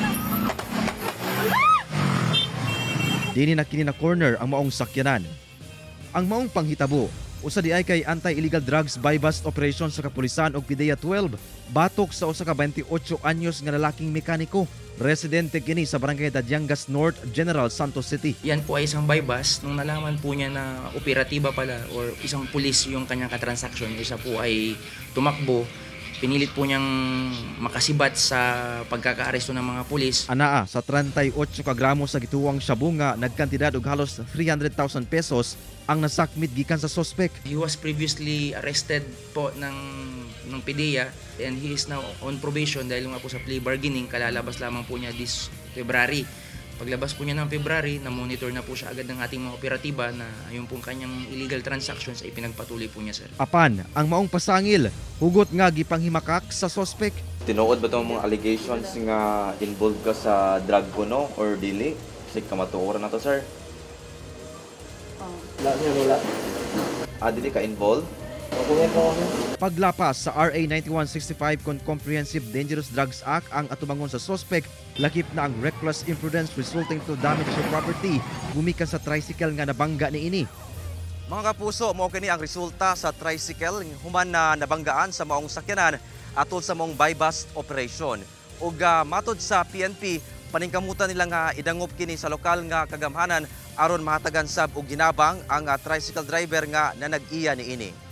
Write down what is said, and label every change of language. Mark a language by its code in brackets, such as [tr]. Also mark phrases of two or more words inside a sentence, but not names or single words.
[ceb] Dini na kini na corner ang maong sakyanan. Ang maong panghitabo usa di ay kay [en] anti-illegal drugs bypass operation [ceb] sa kapulisan og PDEA 12 batok sa usa ka 28 anyos nga lalaking mekaniko Residente kini sa Barangay Dadyangas North, General Santos City. [tl] Yan po ay isang bypass. Nung nalaman po niya na operatiba pala or isang pulis yung kanyang katransaksyon, isa po ay tumakbo. Pinilit po niyang makasibat sa pagkakaaresto ng mga pulis. [ceb] Anaa sa 38 ka gramo sa gituwang sabunga nagkantidad og halos 300,000 pesos ang nasakmit gikan sa suspect. [en] He was previously arrested [tl] po ng [en] PDEA and he is now on probation [tl] dahil nga po sa [en] plea bargaining. [tl] Kalalabas lamang po niya [en] this February. [tl] Paglabas po niya ng February, na-monitor na po siya agad ng ating mga operatiba na yung pong kanyang [en] illegal transactions [tl] ay pinagpatuloy po niya, sir. [ceb] Apan, ang maong pasangil, hugot nga gipanghimakak sa suspect. Tinuod ba itong mga allegations nga involved ka sa drug kuno or dili? Kasi kamatuoran na to, sir. Wala. Dili ka involved? Paglapas sa RA 9165 kon Comprehensive Dangerous Drugs Act ang atubangon sa suspect, lakip na ang [en] reckless imprudence resulting to damage to property [ceb] gumikan sa tricycle nga nabangga niini. Mga kapuso, mao kini ang resulta sa tricycle human na nabanggaan sa maong sakyanan atol sa maong bypass operation. Ug matod sa PNP, paningkamutan nila nga idangop kini sa lokal nga kagamhanan aron mahatagan sab og ginabang ang tricycle driver nga nanag-iya niini.